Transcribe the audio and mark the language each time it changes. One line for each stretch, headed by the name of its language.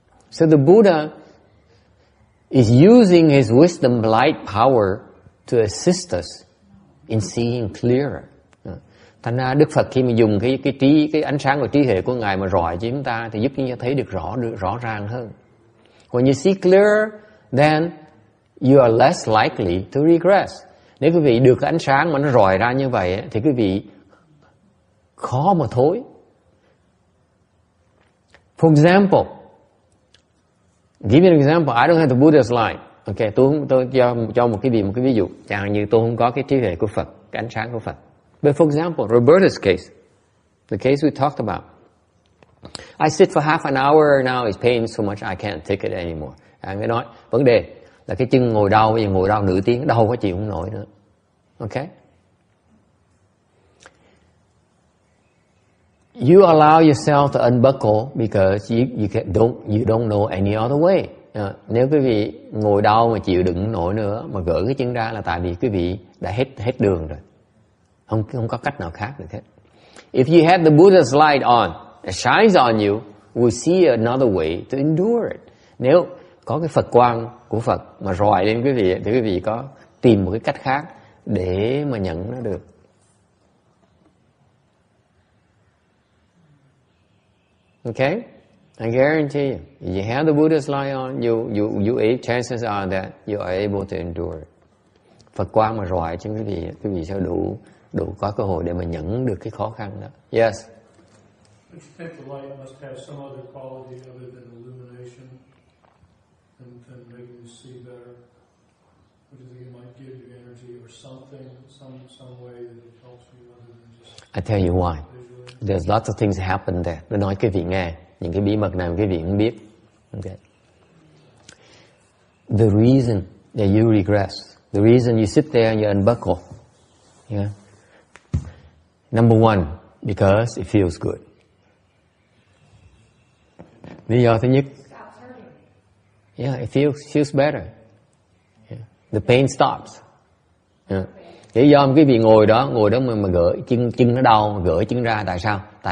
English: So the Buddha is using his wisdom light power to assist us in seeing clearer.
Vietnamese: Thành ra Đức Phật khi mà dùng cái ánh sáng và trí huệ của Ngài mà rọi cho chúng ta thì giúp chúng ta thấy được rõ ràng hơn.
English: When you see clearer, then you are less likely to regress.
Vietnamese: Nếu quý vị được cái ánh sáng mà nó rọi ra như vậy thì quý vị khó mà thối.
English: For example, give you an example. I don't have the Buddha's light.
Vietnamese: Okay, tôi cho một cái ví dụ. Chẳng hạn như tôi không có cái trí huệ của Phật, cái ánh sáng của Phật.
English: But for example, Roberta's case, the case we talked about. I sit for half an hour now, it's pain so much I can't take it anymore.
Vietnamese: Người nói, vấn đề là cái chân ngồi đau, bây giờ ngồi đau nửa tiếng, đau quá chịu không nổi nữa.
English: Okay? You allow yourself to unbuckle because you don't know any other way.
Vietnamese: Nếu quý vị ngồi đau mà chịu đựng nổi nữa, mà gỡ cái chân ra là tại vì quý vị đã hết đường rồi. Không có cách nào khác được hết.
English: If you had the Buddha's light on, it shines on you, we'll see another way to endure it.
Vietnamese: Nếu có cái Phật quang của Phật mà rọi lên quý vị, thì quý vị có tìm một cái cách khác để mà nhận nó được.
English: Okay? I guarantee you, if you have the Buddha's light on, chances are that you are able to endure it.
Vietnamese: Phật quang mà rọi cho quý vị sẽ đủ có cơ hội để mà nhận được cái khó khăn đó.
English: Yes. But you think the light must have some other quality other than illumination and making you see better? What do you think it might give you energy or something, some way that it helps you other than just... I tell you why. There's lots of things happen there.
Vietnamese: Tôi nói quý vị nghe, những cái bí mật này quý vị không biết.
English: Okay. The reason that you regress, the reason you sit there and you unbuckle, yeah. Number one, because it feels good.
Vietnamese: Lý do thứ nhất,
English: yeah, it feels better. Yeah. The pain stops. Yeah.
Vietnamese: Lý do quý vị ngồi đó mà gỡ chân nó đau, mà gỡ chân ra, tại sao?